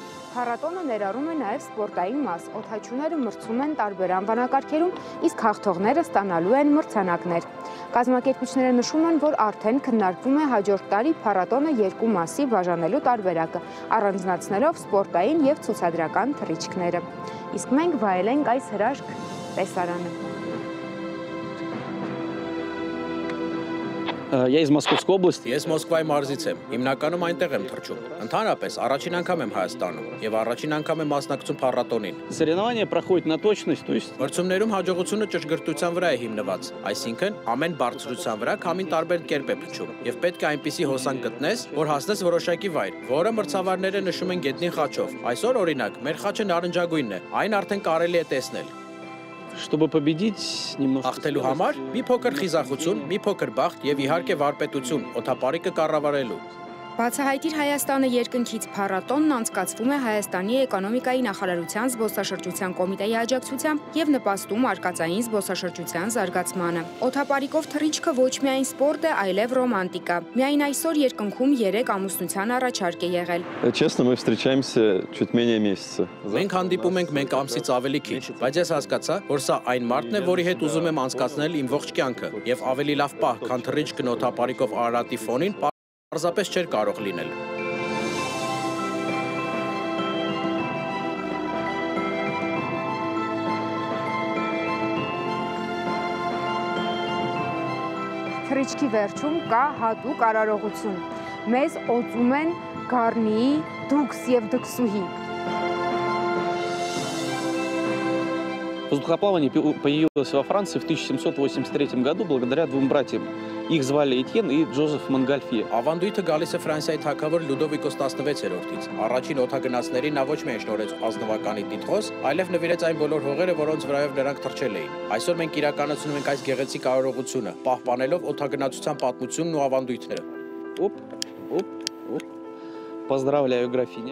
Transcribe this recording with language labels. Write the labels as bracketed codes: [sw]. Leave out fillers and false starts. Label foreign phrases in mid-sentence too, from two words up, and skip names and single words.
[hy] փառատոնը ներառում է նաև սպորտային մաս։ Օդաչուները մրցում են տարբեր անվանակարգերում, իսկ հաղթողները ստանալու են մրցանակներ։ Կազմակերպիչները նշում են, որ արդեն քննարկվում է հաջորդ տարի փառատոնը երկու մասի բաժանելու տարբերակը, առանձնացնելով սպորտային եւ ցուցադրական թռիչքները։ Իսկ մենք վայելենք այս հրաշք տեսարանը։ [ru] Я из Московской области. [hy] Ես Մոսկվայի մարզից եմ։ Հիմնականում այնտեղ եմ թռչում։ Ընդհանրապես առաջին անգամ եմ Հայաստանում եւ առաջին անգամ եմ մասնակցում փառատոնին։ [ru] Соревнования проходят на точность, то есть [hy] Մրցումներում հաջողությունը ճշգրտության վրա է հիմնված, այսինքն ամեն բարձրության վրա քամին տարբեր կերպ է փչում եւ պետք է այնպիսի հոսանք գտնես, որ հասնես որոշակի վայր, որը մրցավարները նշում են գետնի խաչով։ Այսօր օրինակ մեր խաչը նարնջագույնն է, այն արդեն կարելի է տեսնել։ [ru] чтобы победить, немного [hy] Հաղթելու համար մի փոքր խիզախություն, մի փոքր բախտ եւ իհարկե վարպետություն, օդապարիկը կառավարելու։ Բացահայտիր Հայաստանը երկնքից փառատոնն անցկացվում է Հայաստանի էկոնոմիկայի նախարարության զբոսաշրջության կոմիտեի աջակցությամբ եւ նպաստում արկածային զբոսաշրջության զարգացմանը։ Օդապարիկով թռիչքը ոչ միայն սպորտ է, այլև ռոմանտիկա։ Միայն այսօր երկնքում 3 ամուսնության առաջարկ է եղել։ [ru] Честно, мы встречаемся чуть менее месяца. [hy] Մենք հանդիպում ենք մեկ ամսից ավելի քիչ, բայց ես հասկացա, որ սա այն մարդն է, որի հետ ուզում եմ անցկացնել իմ ողջ կյանքը, եւ ավելի լավ պահ, քան թռիչքն օդապարիկով Արարատի ֆոնին պարզապես չէր կարող լինել։ Թռիչքի վերջում կա հատուկ արարողություն։ Մեզ օծում են Գառնիի, Դուքս եւ Դքսուհի։ [ru] Воздухоплавание появилось во Франции в 1783 году благодаря двум братьям. Их звали Этьен и Джозеф Монгольфье. [hy] Ավանդույթը գալիս է Ֆրանսիայի թագավոր Լյուդովիկոս 16-րդից։ Առաջին օդագնացներին նա ոչ միայն շնորհեց ազնվականի տիտղոս, այլև նվիրեց այն բոլոր հողերը, որոնց վրայով նրանք թռչել էին։ Այսօր մենք իրականացնում ենք այս գեղեցիկ արարողությունը, պահպանելով օդագնացության պատմությունն ու ավանդույթները։ [ru] Поздравляю, графиня.